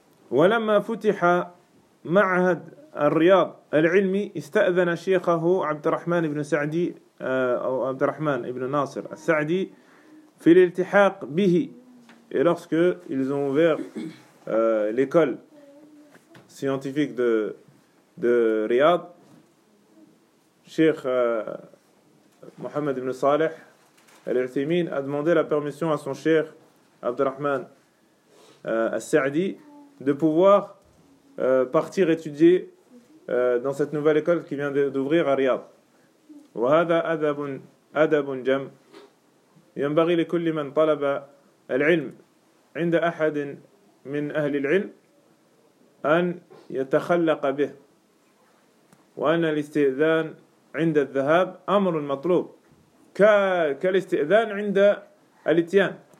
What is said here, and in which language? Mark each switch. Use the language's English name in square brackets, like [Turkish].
[Arabic] ولما فتح معهد الرياض العلمي استأذن شيخه عبد الرحمن بن سعدي أو عبد الرحمن بن ناصر السعدي في الالتحاق به. [French] Et lorsque ils ont ouvert l'école scientifique de Riyad, Cheikh Mohamed ibn Saleh al-Uthaymeen a demandé la permission à son cheikh عبد الرحمن Al-Sa'di, de pouvoir partir étudier dans cette nouvelle école qui vient d'ouvrir à Riyad. [Arabic] وهذا أدب أدب جم ينبغي لكل من طلب العلم عند أحد من أهل العلم أن يتخلق به وأن الاستئذان عند الذهاب أمر مطلوب كالاستئذان عند الاتيان.